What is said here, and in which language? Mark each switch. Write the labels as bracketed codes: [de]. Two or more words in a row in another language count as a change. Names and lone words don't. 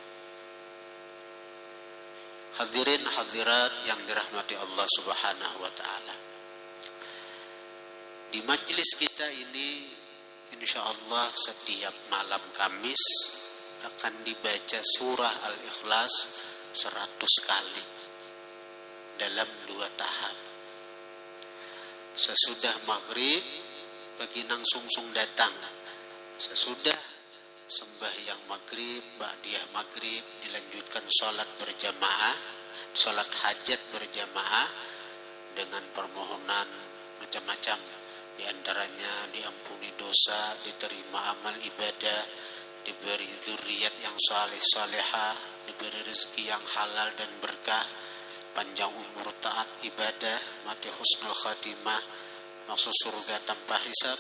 [id] Hadirin hadirat yang dirahmati Allah [ar] Subhanahu wa taala. [id] Di majelis kita ini insyaallah setiap malam Kamis akan dibaca surah Al-Ikhlas 100 kali dalam 2 tahap. Sesudah maghrib bagi nang sungsung datang, sesudah sembahyang maghrib, ba'diyah maghrib dilanjutkan salat berjamaah, salat hajat berjamaah dengan permohonan macam-macam. Di antaranya diampuni dosa, diterima amal ibadah, diberi zuriat yang saleh salehah, diberi rezeki yang halal dan berkah, panjang umur, taat ibadah, mati [ar] husnul khatimah, [id] maksud surga tanpa hisab.